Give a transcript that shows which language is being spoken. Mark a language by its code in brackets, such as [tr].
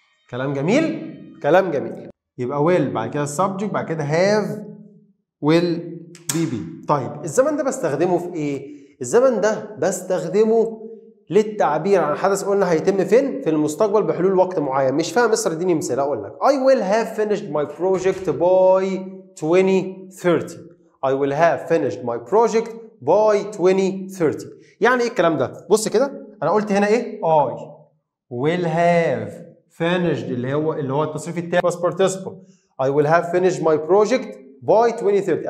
[ar] كلام جميل؟ كلام جميل. يبقى will بعد كده السبجكت بعد كده have will be. طيب الزمن ده بستخدمه في إيه؟ الزمن ده بستخدمه للتعبير عن حدث قلنا هيتم فين؟ في المستقبل بحلول وقت معين. مش فاهم مستر اديني مثال. اقول لك [en] I will have finished my project by 2030. I will have finished my project by 2030. [ar] يعني ايه الكلام ده؟ بص كده انا قلت هنا ايه؟ [en] I will have finished [ar] اللي هو التصريف التام past participle. [en] I will have finished my project by 2030.